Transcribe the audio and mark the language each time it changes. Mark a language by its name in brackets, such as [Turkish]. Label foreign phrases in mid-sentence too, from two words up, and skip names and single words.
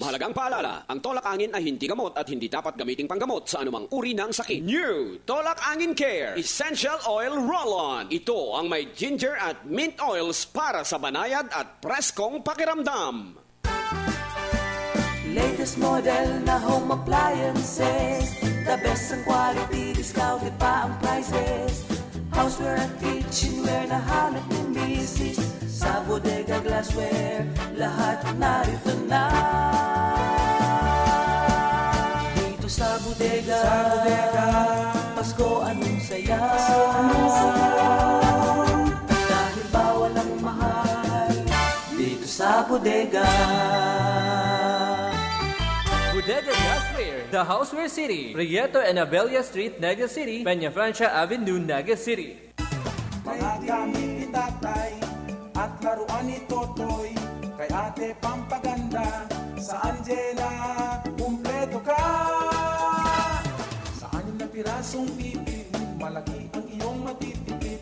[Filipino] Mahalagang paalala, ang Tolak Angin ay hindi gamot at hindi dapat gamiting panggamot sa anumang uri ng sakit. [English] New Tolak Angin Care Essential Oil Roll-On. [Filipino] Ito ang may ginger at [English] mint oils [Filipino] para sa banayad at preskong pakiramdam. [English] Latest model [Filipino] na [English] home appliances, the best [Filipino] ang quality, discounted pa ang prices. Houseware at kitchenware na hanap ni Mrs. Sa Bodega Glassware, lahat narito na. Dito sa Bodega, Pasko anong saya. Dahil bawal ang mahal, dito sa Bodega. Bodega Glassware, the Houseware City, Prieto and Abella Street, Naga City, Peña Francia Avenue, Naga City. Mga gamit ni tatay at laruan ni Totoy, kay ate pampaganda, sa Angela, kumpleto ka. Sa 6 na pirasong pipil, malaki ang iyong matitipid.